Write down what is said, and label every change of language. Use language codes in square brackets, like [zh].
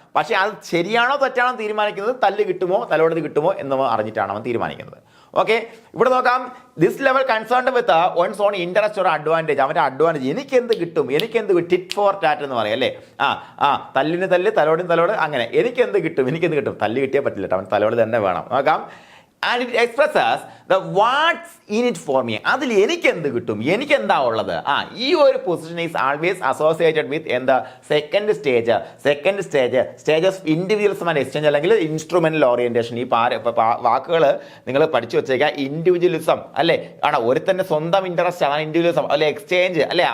[ml] പക്ഷെ അത് ശരിയാണോ തെറ്റാണോ തീരുമാനിക്കുന്നത്, തലോടത് കിട്ടുമോ എന്ന് അറിഞ്ഞിട്ടാണ് അവൻ തീരുമാനിക്കുന്നത്. ഓക്കെ, ഇവിടെ നോക്കാം, [en] This level concerned with one's own interest or advantage. [ml] അവന്റെ അഡ്വാൻറ്റേജ്, എനിക്ക് എന്ത് കിട്ടും, [en] tit for tat [ml] എന്ന് പറയും അല്ലേ. തല്ലിന് തല്ല്, തലോട്, അങ്ങനെ എനിക്ക് എന്ത് കിട്ടും. തല്ല് കിട്ടിയാൽ പറ്റില്ല, അവൻ തലോട് തന്നെ വേണം. നോക്കാം, [en] and it expresses the what's in it for me. [ml] അതിൽ എനിക്ക് എന്ത് കിട്ടും, എനിക്ക് എന്താ ഉള്ളത്. [en] ഈ ഒരു position is always associated with [ml] എന്താ [en] Second stage of individualism and exchange, അല്ലെങ്കിൽ instrumental orientation. [ml] ഈ വാക്കുകൾ നിങ്ങൾ പഠിച്ചു വെച്ചേക്കുക. ഇൻഡിവിജ്വലിസം അല്ലെ, ഒരുത്തന്റെ സ്വന്തം ഇൻട്രസ്റ്റ് ആണ് ഇൻഡിവിജ്വലിസം, അല്ലെ എക്സ്ചേഞ്ച് അല്ലെ.